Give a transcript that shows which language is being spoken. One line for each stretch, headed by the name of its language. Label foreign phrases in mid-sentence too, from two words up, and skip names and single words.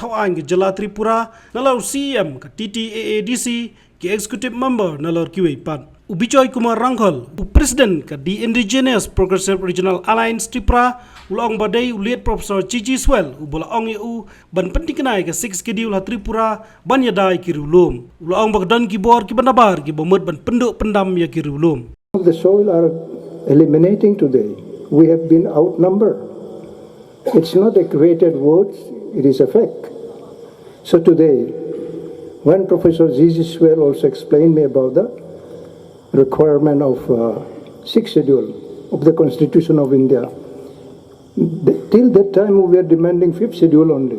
Khasi: thawang ke jela Tripura nalau CM ke TTAADC ke
English: executive member
Khasi: nalau kiwei pan ubicoy Kumar Rangkhol president ke the Indigenous Progressive Regional Alliance Tripura ulong badai uliet Professor Chichi Swell ubola ong eu ban penting kenai ke 6 schedule ha Tripura ban yadai ki riewlum ulong bagdan ki bor ki banabar ki bomut ban penduk pendam ya ki riewlum.
English: The soil are eliminating today. We have been outnumbered. It's not a created word, it is a fact. So today, when Professor Zizi Swell also explained me about the requirement of 6th schedule of the Constitution of India, till that time we were demanding 5th schedule only.